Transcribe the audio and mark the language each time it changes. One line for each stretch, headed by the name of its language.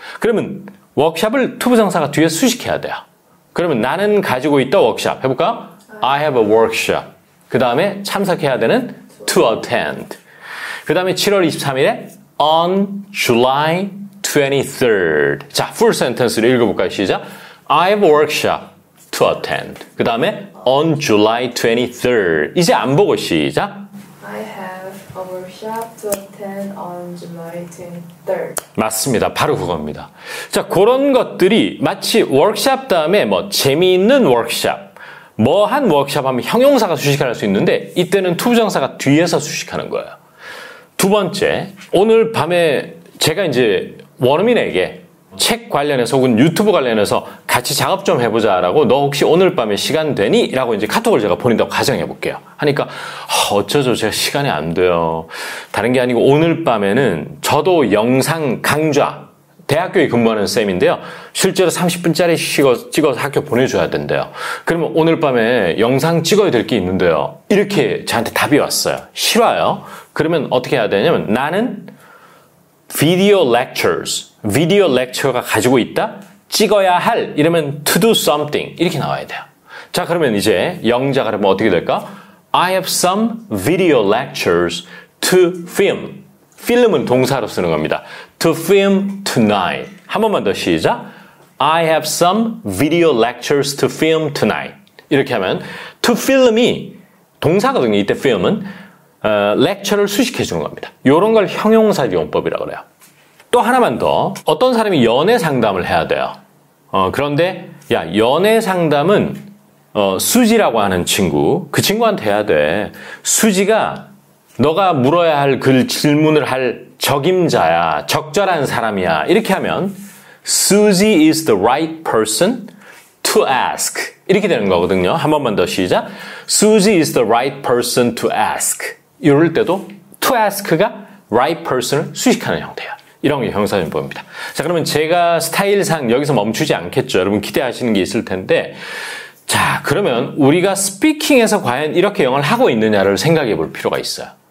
Korean: 그러면 워크샵을 투부정사가 뒤에 수식해야 돼요. 그러면 나는 가지고 있다 워크샵 해볼까?
English: I have a workshop.
Korean: 그 다음에 참석해야 되는
English: to attend.
Korean: 그 다음에 7월 23일에
English: on July 23rd.
Korean: 자, full sentence를 읽어볼까요? 시작.
English: I have a workshop to attend.
Korean: 그 다음에
English: on July 23rd.
Korean: 이제 안 보고 시작.
English: I have a workshop to attend on July 23rd.
Korean: 맞습니다. 바로 그겁니다. 자, 그런 것들이 마치 워크샵 다음에 뭐 재미있는 워크샵, 뭐 한 워크샵 하면 형용사가 수식할 수 있는데 이때는 투부정사가 뒤에서 수식하는 거예요. 두 번째, 오늘 밤에 제가 이제 원어민에게 책 관련해서 혹은 유튜브 관련해서 같이 작업 좀 해보자라고 너 혹시 오늘 밤에 시간 되니? 라고 이제 카톡을 제가 보낸다고 가정해 볼게요. 하니까 어쩌죠 제가 시간이 안 돼요. 다른 게 아니고 오늘 밤에는 저도 영상 강좌 대학교에 근무하는 쌤인데요. 실제로 30분짜리 찍어서 학교 보내줘야 된대요. 그러면 오늘 밤에 영상 찍어야 될 게 있는데요. 이렇게 저한테 답이 왔어요. 싫어요. 그러면 어떻게 해야 되냐면 나는 video lecture가 가지고 있다? 찍어야 할 이러면
English: to do something
Korean: 이렇게 나와야 돼요. 자, 그러면 이제 영작을 하면 어떻게 될까?
English: I have some video lectures to film.
Korean: 필름은 동사로 쓰는 겁니다.
English: To film tonight.
Korean: 한 번만 더 시작.
English: I have some video lectures to film tonight.
Korean: 이렇게 하면 to film이 동사거든요. 이때 film은 lecture를 수식해 주는 겁니다. 이런 걸 형용사 용법이라고 그래요. 또 하나만 더. 어떤 사람이 연애 상담을 해야 돼요. 그런데 야 연애 상담은 수지라고 하는 친구, 그 친구한테 해야 돼. 수지가 너가 물어야 할 그 질문을 할 적임자야, 적절한 사람이야. 이렇게 하면
English: Susie is the right person to ask.
Korean: 이렇게 되는 거거든요. 한 번만 더 시작.
English: Susie is the right person to ask.
Korean: 이럴 때도 to ask가 right person을 수식하는 형태야. 이런 게 형사용법입니다. 자, 그러면 제가 스타일상 여기서 멈추지 않겠죠. 여러분 기대하시는 게 있을 텐데, 자, 그러면 우리가 스피킹에서 과연 이렇게 영어를 하고 있느냐를 생각해 볼 필요가 있어요.